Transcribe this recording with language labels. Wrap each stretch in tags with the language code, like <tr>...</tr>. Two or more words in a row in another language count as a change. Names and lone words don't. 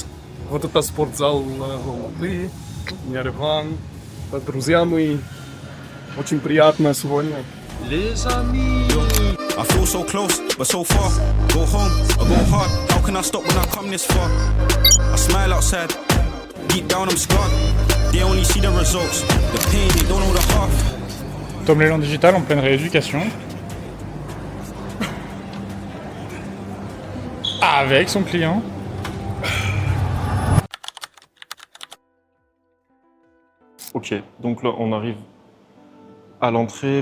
<ru>Вот это спортзал Алматы, Ереван, друзья мои. Очень приятно сегодня.</ru> <fr>Les amis.</fr> <en>I feel so close, but so far. Go home or go hard. How can I stop when I come this far? I smile outside, deep down I'm scarred. They only see the results, the pain, they don't know the half.</en> <fr>Tom l'élan digital en pleine rééducation. Avec son client. Ok, donc là on arrive à l'entrée.</fr>